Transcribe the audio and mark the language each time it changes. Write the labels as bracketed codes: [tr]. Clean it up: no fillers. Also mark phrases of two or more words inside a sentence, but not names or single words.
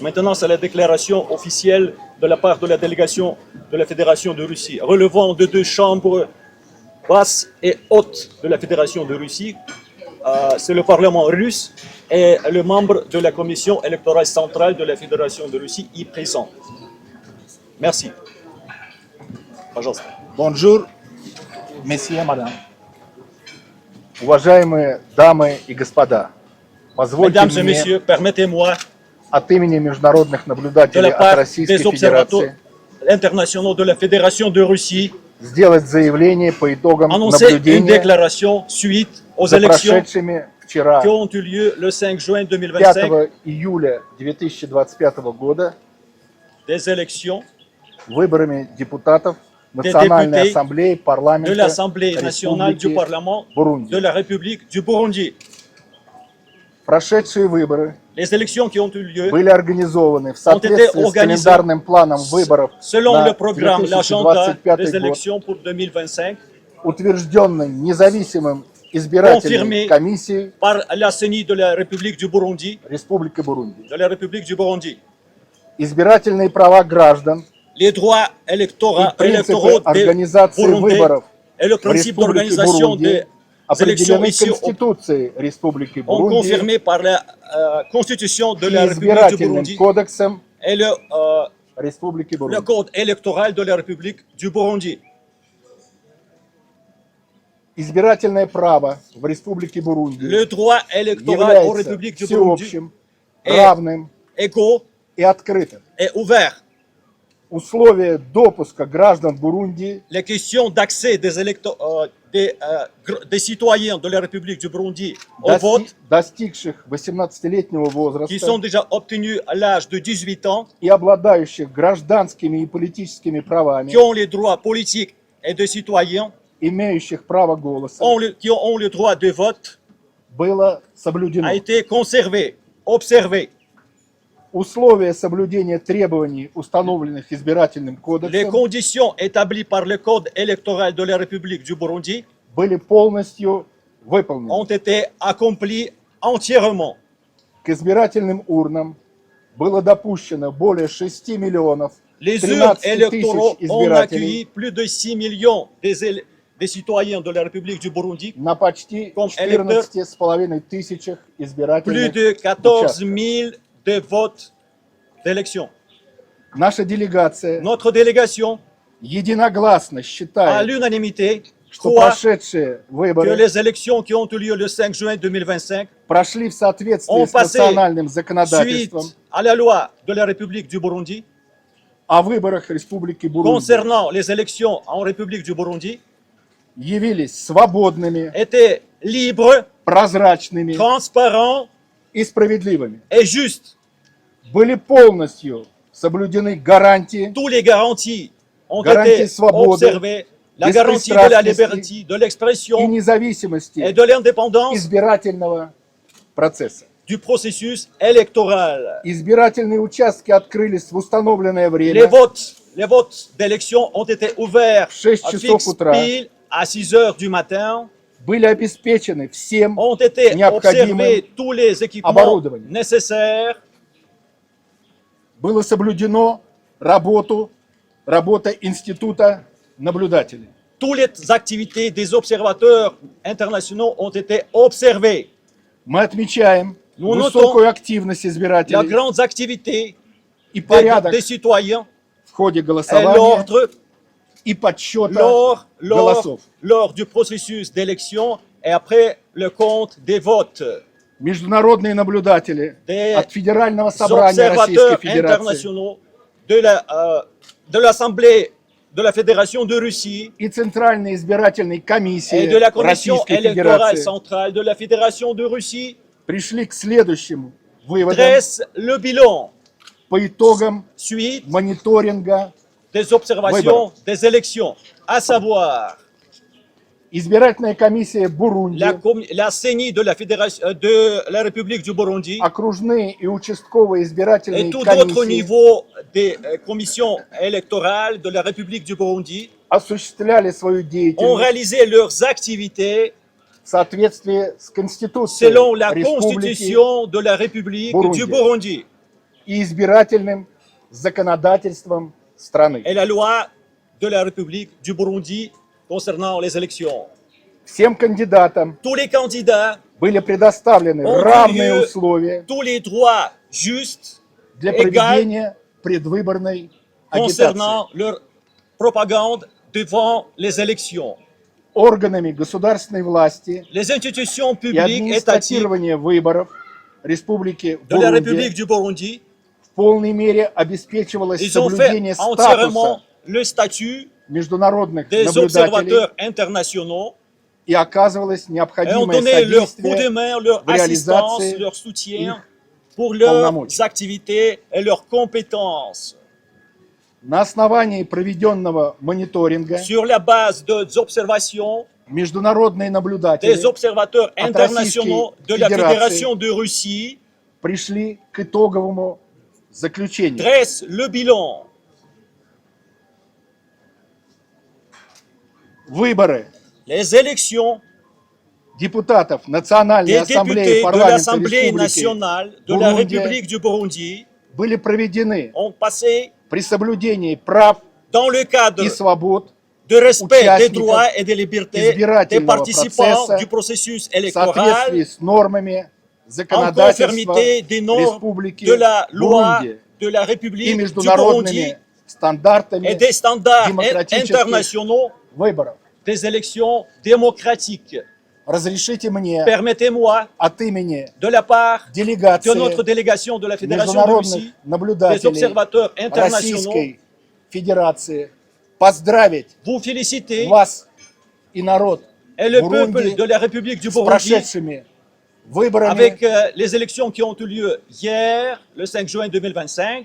[fr] Maintenant, c'est la déclaration officielle de la part de la délégation de la Fédération de Russie, relevant de deux chambres basses et hautes de la Fédération de Russie. C'est le Parlement russe et le membre de la Commission électorale centrale de la Fédération de Russie y présent. Merci. Пожалуйста. Bonjour, messieurs, madame. [ru] Уважаемые дамы и господа, позвольте [fr] Mesdames et [ru] мне [fr] messieurs, permettez-moi, [ru] от имени международных [fr] de [ru] наблюдателей [fr] la [ru] от [fr] part [ru] Российской [fr] des observateurs [ru] Федерации [fr] internationaux de la Fédération de Russie, [ru] сделать заявление по итогам [fr] annoncer une [ru] наблюдения [fr] déclaration suite aux [ru] за [fr] élections [ru] прошедшими вчера, [fr] qui ont eu lieu le 5 juin 5 2025, [ru] июля 2025 года, [fr] des élections [ru] выборами депутатов Национальной [fr] députés [ru] Ассамблеи [fr] de [ru] парламента [fr] l'Assemblée nationale du [ru] Республики [fr] Parlement [ru] Бурунди. [fr] de la République du Burundi. [ru] Прошедшие выборы [fr] Les élections qui ont eu lieu [ru] были организованы в соответствии с календарным планом выборов [fr] selon [ru] на [fr] le programme, l'agenda 2025 des [ru] год, [fr] élections pour 2025, [ru] утвержденный независимым избирательной [fr] Confirmé. [ru] комиссией [fr] par la CENI de la République du Burundi, [ru] Республики Бурунди. [fr] de la République du Burundi. [ru] Избирательные права граждан [fr] Les droits [ru] и [fr] électoraux [ru] принципы [fr] des [ru] организации [fr] Burundais [ru] выборов [fr] et le [ru] в [fr] principe [ru] Республике [fr] d'organisation [ru] Бурунди [fr] des élections [ru] определены [fr] ici [ru] Конституцией Республики [fr] ont [ru] Бурунди [fr] confirmé par la Constitution de [ru] и [fr] la République du [ru] избирательным [fr] Burundi [ru] кодексом [fr] et [ru] Республики [fr] le [ru] Бурунди. [fr] code électoral de la République du Burundi. [ru] Избирательное право в Республике Бурунди [fr] Le droit électoral aux [ru] является [fr] Républiques du Burundi [ru] всеобщим, [fr] est [ru] равным [fr] égaux [ru] и открытым. [fr] et ouvert. [ru] Условия допуска граждан Бурунди [fr] Les questions d'accès des citoyens de la République du Burundi au vote, [ru] достигших 18-летнего [fr] qui sont [ru] возраста [fr] déjà obtenus à l'âge de 18 ans, [ru] и обладающих гражданскими и политическими правами, [fr] qui ont les droits politiques et de citoyens, [ru] имеющих право голоса, [fr] qui ont le droit de vote, [ru] было соблюдено. [fr] a été conservé, observé. [ru] Условия соблюдения требований, установленных избирательным [fr] Les [ru] кодексом, [fr] conditions établies par le code électoral de la République du Burundi [ru] были полностью выполнены. [fr] ont été accomplies entièrement. [ru] К избирательным урнам было допущено более 6 миллионов [fr] Les urnes [ru] 13 тысяч [fr] électoraux ont accueilli [ru] избирателей [fr] plus de 6 millions des citoyens de la République du Burundi, [ru] на почти [fr] Comme [ru] 14,5 тысячах [fr] plus [ru] избирательных [fr] de 14 [ru] участков. [fr] 000 de votes d'élection. [ru] Наша делегация [fr] Notre délégation, [ru] единогласно [fr] à [ru] считает, [fr] l'unanimité, [ru] что [fr] croit [ru] прошедшие [fr] que [ru] выборы [fr] les élections qui ont eu lieu le 5 juin 2025, [ru] прошли в соответствии [fr] ont [ru] с [fr] passé [ru] национальным [fr] suite [ru] законодательством [fr] à la loi de la République du Burundi, [ru] о выборах Республики Бурунди, [fr] concernant les élections en République du Burundi, [ru] явились свободными, [fr] étaient libres, [ru] прозрачными [fr] transparents [ru] и справедливыми. [fr] et justes. [ru] Были полностью соблюдены гарантии [fr] Tous les garanties ont Garantie été [ru] свободы, [fr] observées. La garantie de la [ru] беспристрастности [fr] liberté, de [ru] и [fr] l'expression et [ru] независимости [fr] de l'indépendance [ru] избирательного процесса. [fr] du processus électoral. [ru] Избирательные участки открылись в установленное [fr] Les [ru] время [fr] votes d'élection ont été ouverts 6 à [ru] часов [fr] fixe [ru] утра. [fr] pile à 6 heures du matin. [ru] были обеспечены всем [fr] Ont été [ru] необходимым [fr] observés tous les équipements [ru] оборудованием. [fr] nécessaires. [ru] Было соблюдено работа института наблюдателей. [fr] Toutes les activités des observateurs internationaux ont été observées. [ru] Мы отмечаем [fr] Nous [ru] высокую активность [fr] La [ru] избирателей [fr] grande activité [ru] и порядок [fr] des citoyens [ru] в ходе [fr] et [ru] голосования [fr] l'ordre [ru] и подсчета голосов. [fr] lors du processus d'élection et après le compte des votes. [ru] Международные наблюдатели [fr] Des [ru] от Федерального собрания Российской [fr] observateurs [ru] Федерации [fr] internationaux de l'Assemblée de la Fédération de Russie [ru] и Центральной избирательной комиссии [fr] et de la Commission [ru] Российской [fr] électorale [ru] Федерации [fr] centrale de la Fédération de Russie [ru] пришли к следующему выводу [fr] dresse le bilan [ru] по итогам [fr] suite [ru] мониторинга. [fr] des observations des élections, à savoir [ru] Избирательная комиссия Бурунди, [fr] la CENI de la Fédération de la République du Burundi [ru] окружные и участковые избирательные [fr] et tout autre [ru] комиссии [fr] niveau des commissions électorales de la République du Burundi [ru] осуществляли свою [fr] ont [ru] деятельность [fr] réalisé leurs activités [ru] в в соответствии с Конституцией [fr] selon la [ru] Республики [fr] constitution de la République Burundi. du Burundi [ru] и избирательным законодательством страны. [fr] et la loi de la République du Burundi concernant les élections. [ru] Всем кандидатам [fr] Tous les candidats [ru] были предоставлены [fr] ont [ru] равные [fr] eu [ru] условия [fr] tous les droits justes [ru] для [fr] égales [ru] проведения предвыборной агитации. [fr] concernant leur propagande devant les élections. [ru] Органами государственной власти [fr] Les institutions [ru] и [fr] publiques étatiques [ru] администратирования выборов Республики [fr] de la [ru] Бурунди [fr] République du Burundi, [ru] в полной мере обеспечивалось [fr] ils ont fait [ru] соблюдение [fr] entièrement [ru] статуса [fr] le statut [ru] международных [fr] des [ru] наблюдателей [fr] observateurs internationaux [ru] и оказывалось [fr] et ont [ru] необходимое [fr] donné leur coup de [ru] содействие [fr] main, leur [ru] в [fr] assistance, réalisation leur soutien [ru] их [fr] pour leurs [ru] полномочий. [fr] activités et leurs compétences. [ru] На основании проведенного мониторинга [fr] Sur la base des observations [ru] международные наблюдатели [fr] des observateurs [ru] от [fr] internationaux de la [ru] Российской [fr] Fédération de Russie [ru] пришли к итоговому заключению. [fr] dressent le bilan. [ru] Выборы [fr] Les élections [ru] депутатов Национальной [fr] des [ru] Ассамблеи [fr] députés de [ru] парламента [fr] l'Assemblée [ru] Республики [fr] nationale de la [ru] Бурунди [fr] République du Burundi [ru] были проведены [fr] ont passé [ru] при соблюдении прав [fr] dans le cadre [ru] и свобод [fr] de respect des [ru] участников [fr] droits et des libertés des [ru] избирательного [fr] participants [ru] процесса [fr] du processus [ru] в [fr] électoral [ru] соответствии с нормами [fr] en [ru] законодательства [fr] conformité des normes [ru] Республики [fr] de la loi [ru] Бурунди [fr] de la [ru] и [fr] République du Burundi [ru] международными [fr] et [ru] стандартами [fr] des standards [ru] демократических [fr] internationaux [ru] выборов. [fr] des élections démocratiques. [ru] Разрешите мне [fr] Permettez-moi, [ru] от имени [fr] de la part de [ru] делегации [fr] notre délégation de la Fédération de [ru] международных [fr] Russie, des [ru] наблюдателей [fr] observateurs internationaux, [ru] Российской Федерации поздравить [fr] vous féliciter [ru] вас и народ [fr] et le [ru] Бурунди [fr] peuple de la République du [ru] с [fr] Burundi [ru] прошедшими выборами [fr] avec les élections qui ont eu lieu hier, le 5 juin 2025,